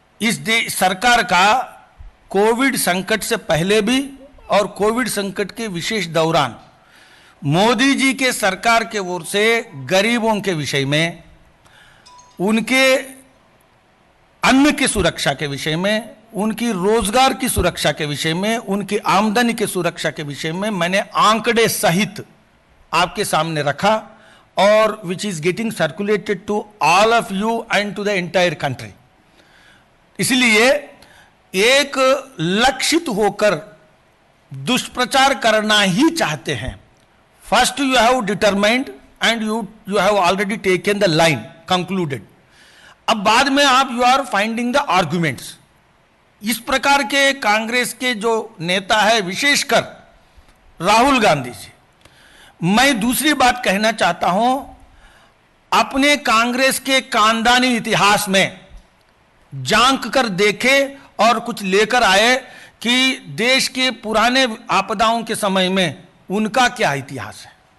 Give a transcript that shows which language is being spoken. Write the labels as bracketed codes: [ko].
[hi] इस सरकार का कोविड संकट से पहले भी और कोविड संकट के विशेष दौरान मोदी जी के सरकार के ओर से गरीबों के विषय में, उनके अन्न की सुरक्षा के विषय में, उनकी रोजगार की सुरक्षा के विषय में, उनकी आमदनी की सुरक्षा के विषय में मैंने आंकड़े सहित आपके सामने रखा, और [en] Which is getting circulated to all of you and to the entire country. [hi] इसलिए एक लक्षित होकर दुष्प्रचार करना ही चाहते हैं। [en] First you have determined and you have already taken the line, concluded. [hi] अब बाद में आप [en] you are finding the arguments. [hi] इस प्रकार के कांग्रेस के जो नेता है, विशेषकर राहुल गांधी जी, मैं दूसरी बात कहना चाहता हूं, अपने कांग्रेस के खानदानी इतिहास में झांक कर देखे और कुछ लेकर आए कि देश के पुराने आपदाओं के समय में उनका क्या इतिहास है।